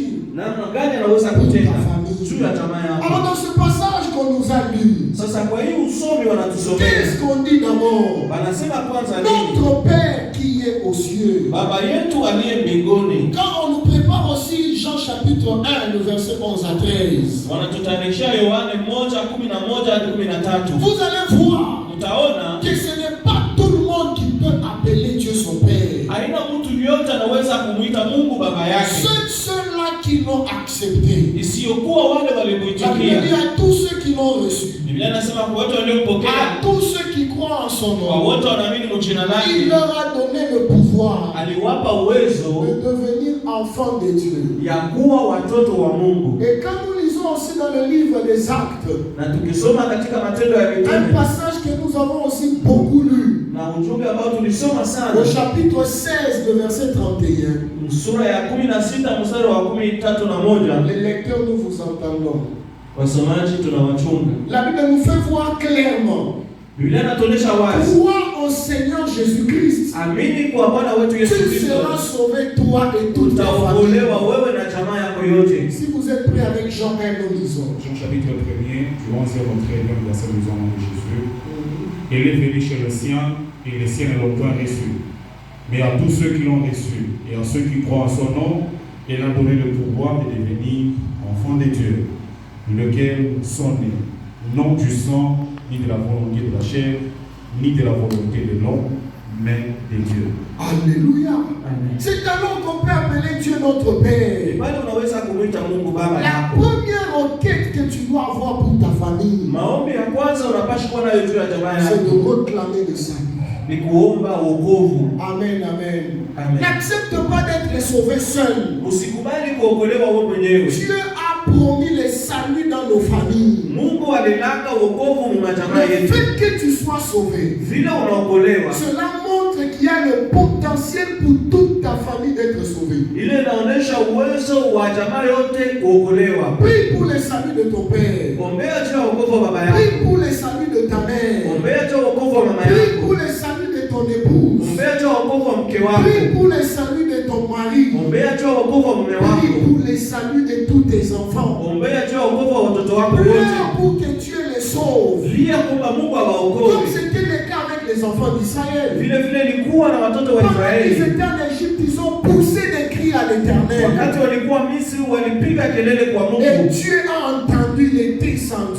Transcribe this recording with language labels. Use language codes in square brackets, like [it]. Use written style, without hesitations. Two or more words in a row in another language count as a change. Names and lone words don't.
[sw] namna gani anaweza kutenda juu ya jamaa [fr] Alors [sw] yako. [fr] dans ce passage qu'on nous a lu, [sw] Sasa kwa hii usomi wanatusomea, [fr] qu'est-ce qu'on dit d'abord? [sw] wanasema kwanza nini? [fr] Notre Père qui est aux cieux. [sw] Baba yetu aliye mbinguni. [fr] Quand on nous prépare aussi Jean chapitre 1, le verset 11 à 13, [sw] Wanatutarishia Yohane 1:11 hadi 13. [fr] vous allez voir [sw] Mtaona [fr] que ce n'est pas tout le monde qui peut appeler Dieu son Père. [sw] haina mtu yote anaweza kumuita Mungu baba yake [fr] Ceux-là qui l'ont accepté. [sw] isiyokuwa wale [fr] La Bible dit [sw] waliomuitikia. [fr] à tous ceux qui l'ont reçu, [sw] Biblia inasema kwa wote waliompokea, [fr] à tous ceux qui croient en son [sw] kwa [fr] nom, [sw] wote wanaamini jina [fr] il [sw] lake, [fr] leur a donné le pouvoir [sw] aliwapa uwezo [fr] de devenir enfants de Dieu. [sw] ya kuwa watoto wa Mungu. [fr] Et quand nous lisons aussi dans le livre des Actes, [sw] Na tukisoma katika Matendo ya [fr] un [sw] Mitume [fr] passage que nous avons aussi beaucoup lu, [sw] na ujumbe ambao tulisoma sana, [fr] au chapitre 16, le verset 31. [sw] sura ya 16 mstari wa 13. [fr] Les lecteurs, nous vous entendons. [sw] Wasomaji tunawachunga. [fr] La Bible nous fait voir clairement. [sw] Biblia inatuonyesha wazi, [fr] Crois au Seigneur Jésus-Christ. [sw] amini kwa Bwana wetu Yesu [fr] Tu [sw] Kristo, [fr] seras sauvé, toi et toute ta famille. [sw] utaokolewa wewe na jamaa yako yote. [fr] Si vous êtes prêts avec Jean 1, nous lisons. Jean chapitre 1er, du 11e au 13e verset, nous avons de Jésus. Il est venu chez le sien, et les siens ne l'ont point reçu. Mais à tous ceux qui l'ont reçu, et à ceux qui croient en son nom, il a donné le pouvoir de devenir enfants de Dieu, lequel sont nés, non du sang, ni de la volonté de la chair, ni de la volonté de l'homme, mais de Dieu. Alléluia. Amen. C'est alors qu'on peut appeler Dieu notre Père. [sw] Bali unaweza kumuita Mungu baba [fr] La [sw] yako. [fr] première requête que tu dois avoir pour ta famille, [sw] Maombi ya kwanza unapaswa kuwa nayo juu ya jamaa [fr] c'est [sw] yako [fr] de réclamer le salut. [sw] ni kuomba wokovu. [fr] Amen, amen. Amen. N'accepte pas d'être sauvé seul. [sw] Usikubali kuokolewa wewe mwenyewe. [fr] Dieu a promis le salut dans nos familles. [sw] Mungu alilaka wokovu mu majamaa [fr] Le [sw] yetu. [fr] fait que tu sois sauvé, [sw] Vile unaokolewa, [fr] cela montre qu'il y a le potentiel pour toute ta famille d'être sauvée. [sw] ile inaonyesha uwezo wa jamaa yote kuokolewa. [fr] Prie pour le salut de ton père. [sw] Ombea juu ya wokovu wa baba yako. [fr] Prie pour le salut de ta mère. [sw] Ombea juu ya wokovu wa mama [fr] Prie [sw] yako. [fr] pour le salut de ton épouse. [sw] Ombea juu ya wokovu wa mke wako. [fr] Prie pour le salut de ton mari. [sw] Ombea juu ya wokovu wa mume [fr] Prie [sw] wako. [fr] pour le salut de tous tes enfants. [sw] Ombea juu ya wokovu wa watoto wako [fr] Prie [sw] wote. [fr] pour que Dieu les sauve. [sw] Lia kwamba Mungu [fr] Comme [sw] awaokoe. [fr] c'était le cas avec les enfants d'Israël. [sw] Vile vile ilikuwa na watoto wa [fr] Quand ils [sw] Israeli. [fr] étaient en Égypte, ils ont poussé des cris à l'Éternel. [sw] Wakati walikuwa Misri walipiga kelele kwa [fr] Et [sw] Mungu. [fr] Dieu a entendu, il est descendu.